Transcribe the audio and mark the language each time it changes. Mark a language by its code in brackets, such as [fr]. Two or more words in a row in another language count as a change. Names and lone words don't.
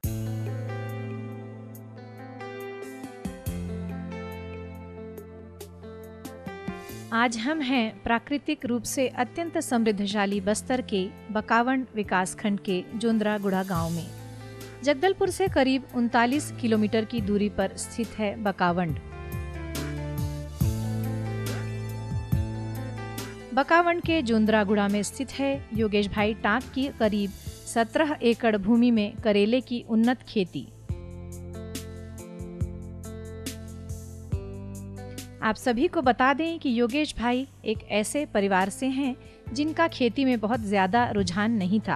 [hi] आज हम हैं प्राकृतिक रूप से अत्यंत समृद्धशाली बस्तर के बकावंड विकासखंड के जोंद्रागुड़ा गांव में। जगदलपुर से करीब 39 किलोमीटर की दूरी पर स्थित है बकावंड। बकावंड के जोंद्रागुड़ा में स्थित है योगेश भाई टांक की करीब 17 एकड़ भूमि में करेले की उन्नत खेती। आप सभी को बता दें कि योगेश भाई एक ऐसे परिवार से हैं जिनका खेती में बहुत ज़्यादा रुझान नहीं था।